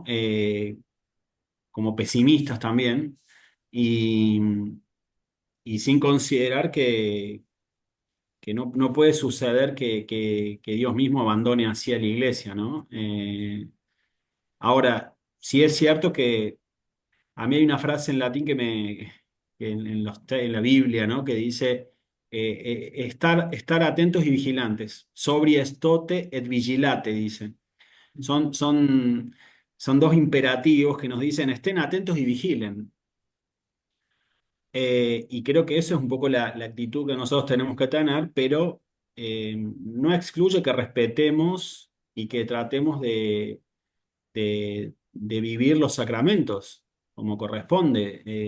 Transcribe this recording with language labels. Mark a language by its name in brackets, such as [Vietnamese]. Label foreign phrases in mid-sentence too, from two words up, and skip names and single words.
[Spanish] Como pesimistas también, y, y sin considerar que no puede suceder que Dios mismo abandone así a la iglesia, ¿no? Ahora, sí es cierto que a mí hay una frase en latín que en la Biblia, ¿no? Que dice estar atentos y vigilantes. [Latin] Sobri estote et vigilate, [Spanish] dice. Son, son, son dos imperativos que nos dicen estén atentos y vigilen. Y creo que eso es un poco la actitud que nosotros tenemos que tener, pero no excluye que respetemos y que tratemos de vivir los sacramentos como corresponde.